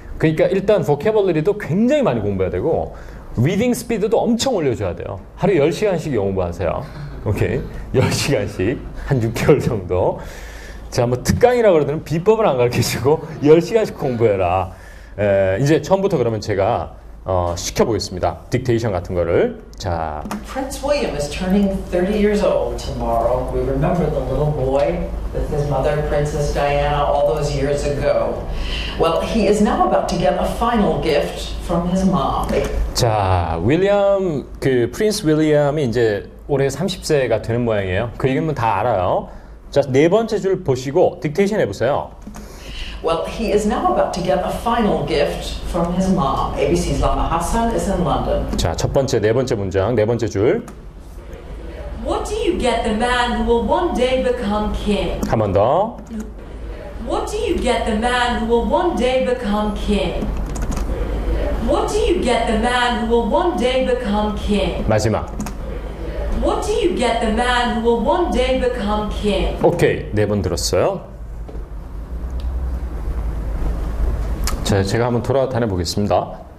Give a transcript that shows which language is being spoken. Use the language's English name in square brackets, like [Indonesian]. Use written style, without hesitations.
[Korean] 그러니까 일단 보캐벌러리도 굉장히 많이 공부해야 되고 리딩 스피드도 엄청 올려줘야 돼요. 하루에 10시간씩 영어 공부하세요. 오케이? 10시간씩 한 6개월 정도. 자, 뭐 특강이라고 그러더니 비법을 안 가르쳐주고 10시간씩 공부해라. 이제 처음부터 그러면 제가 시켜보겠습니다. 딕테이션 같은 거를. 자. [English] Prince William is turning 30 years old tomorrow. We remember the little boy with his mother, Princess Diana, all those years ago. Well, he is now about to get a final gift from his mom. [Korean] 자, 프린스 윌리엄이 이제 올해 30세가 되는 모양이에요. 그 얘기는 다 알아요. 자, 네 번째 줄 보시고 딕테이션 해보세요. [English] Well, he is now about to get a final gift from his mom. ABC's Lama Hassan is in London. [Korean] 자, 첫 번째, 네 번째 문장, 네 번째 줄. [English] What do you get the man who will one day become king? [Korean] 한 번 더. [English] What do you get the man who will one day become king? What do you get the man who will one day become king? [Korean] 마지막. [English] What do you get the man who will one day become king? [Korean] 오케이. 4번 들었어요. 자, 제가 한번 돌아다녀 보겠습니다.